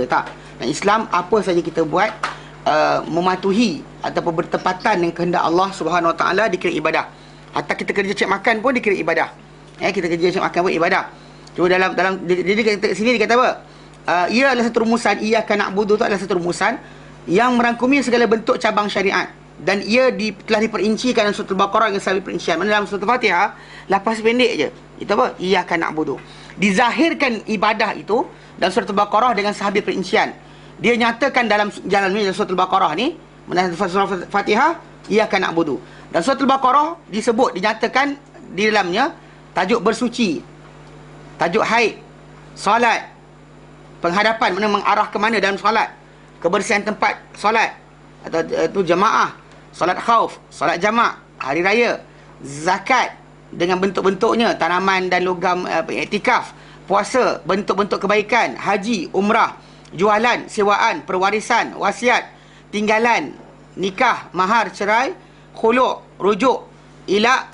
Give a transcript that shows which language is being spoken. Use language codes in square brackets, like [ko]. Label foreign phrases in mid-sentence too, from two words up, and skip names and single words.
[ms] Tak. Dan Islam, apa saja kita buat mematuhi ataupun bertepatan dengan kehendak Allah [ar] سبحانه وتعالى [ms] dikira ibadah. Hatta kita kerja cek makan pun dikira ibadah. Kita kerja cek makan pun ibadah. Cuma dalam jadi sini dia kata apa? Ia adalah satu rumusan. [ar] إياك نعبد [ms] itu adalah satu rumusan yang merangkumi segala bentuk cabang syariat, dan ia telah diperincikan dalam surah Al-Baqarah dengan sahabat perincian. Mana dalam surah Al-Fatihah lafaz pendek je. Itu apa? [ar] إياك نعبد. [ms] Dizahirkan ibadah itu dalam surah Al-Baqarah dengan sahabat perincian. Dia nyatakan dalam surah Al-Baqarah ni, dalam surah Al-Fatihah, [ar] إياك نعبد. [ms] Dan surah Al-Baqarah dinyatakan di dalamnya tajuk bersuci, tajuk haid, solat, penghadapan, mana mengarah ke mana dalam solat, kebersihan tempat solat atau itu jemaah, solat khauf, solat jamak, hari raya, zakat dengan bentuk-bentuknya, tanaman dan logam, iktikaf, puasa, bentuk-bentuk kebaikan, haji, umrah, jualan, sewaan, perwarisan, wasiat, tinggalan, nikah, mahar, cerai, khuluk, rujuk, ilak.